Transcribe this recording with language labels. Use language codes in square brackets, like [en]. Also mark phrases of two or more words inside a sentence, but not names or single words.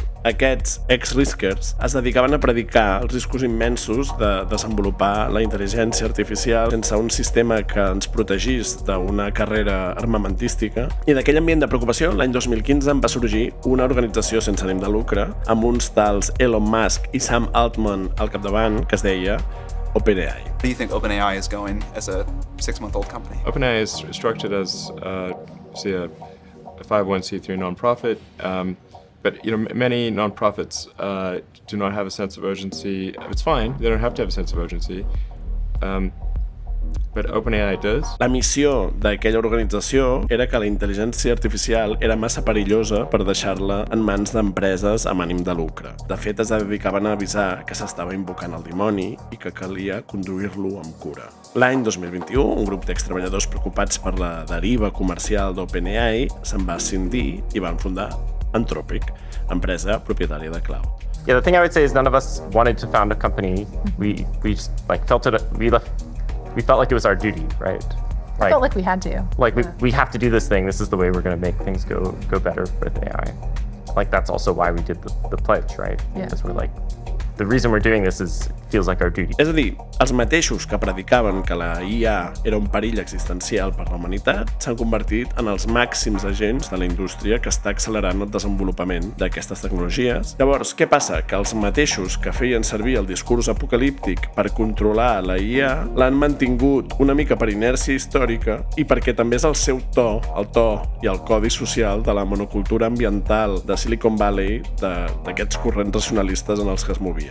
[ca] Aquests ex-riskers es dedicaven a predicar els riscos immensos de desenvolupar la intel·ligència artificial sense un sistema que ens protegís d'una carrera armamentística, i d'aquell ambient de preocupació, l'any 2015 en va sorgir una organització sense ànim de lucre amb uns tals Elon Musk i Sam Altman al capdavant, que es deia OpenAI. [en] Where do you think OpenAI is going as a 6-month-old company? OpenAI is structured as, a 501c3 nonprofit, but many nonprofits do not have a sense of urgency. It's fine; they don't have to have a sense of urgency. But OpenAI does. [ca] La missió d'aquella organització era que la intel·ligència artificial era massa perillosa per deixar-la en mans d'empreses amb ànim de lucre. De fet, es dedicaven a avisar que s'estava invocant el dimoni i que calia conduir-lo amb cura. L'any 2021, un grup d'extreballadors preocupats per la deriva comercial d'OpenAI se'n va escindir i van fundar Anthropic, empresa propietària de cloud. [en] Yeah, the thing I would say is none of us wanted to found a company. We just felt it. We felt like it was our duty, right? I felt like we had to. We have to do this thing. This is the way we're going to make things go better with AI. That's also why we did the pledge, right? Yeah. Because we're the reason we're doing this feels like our duty. [ca] És a dir, els mateixos que predicaven que la IA era un perill existencial per la humanitat s'han convertit en els màxims agents de la indústria que està accelerant el desenvolupament d'aquestes tecnologies. Llavors, què passa? Que els mateixos que feien servir el discurs apocalíptic per controlar la IA l'han mantingut una mica per inèrcia històrica i perquè també és el seu to, el to i el codi social de la monocultura ambiental de Silicon Valley, d'aquests corrents racionalistes en els que es movien.